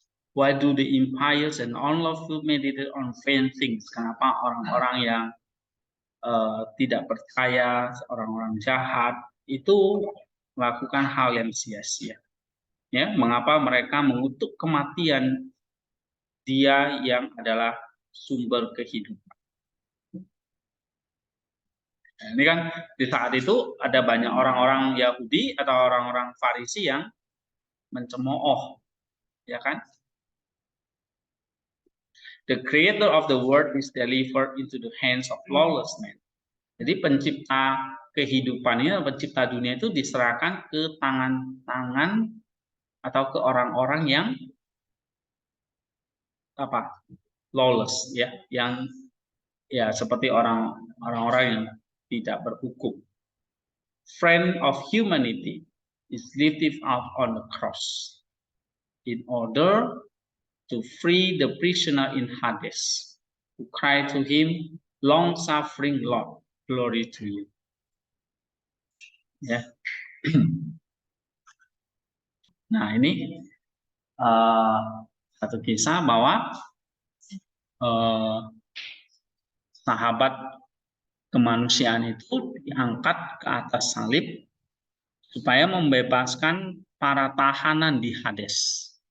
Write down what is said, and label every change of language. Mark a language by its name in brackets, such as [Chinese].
[English] Why do the impious and unlawful meditate on vain things? [Indonesian] Kenapa orang-orang yang tidak percaya, orang-orang jahat itu melakukan hal yang sia-sia? Ya, mengapa mereka mengutuk kematian Dia yang adalah sumber kehidupan? Nah, ini kan di saat itu ada banyak orang-orang Yahudi atau orang-orang Farisi yang mencemooh, ya kan? [English] The creator of the world is delivered into the hands of lawless men. [Indonesian] Jadi pencipta kehidupan ini, pencipta dunia itu diserahkan ke tangan-tangan atau ke orang-orang yang apa? Lawless ya, yang ya seperti orang-orang yang tidak berhukum. [English] Friend of humanity is lifted up on the cross in order to free the prisoner in Hades, who cried to him, long-suffering Lord, glory to you. [Indonesian] Ya. Nah, ini satu kisah bahwa sahabat kemanusiaan itu diangkat ke atas salib supaya membebaskan para tahanan di Hades.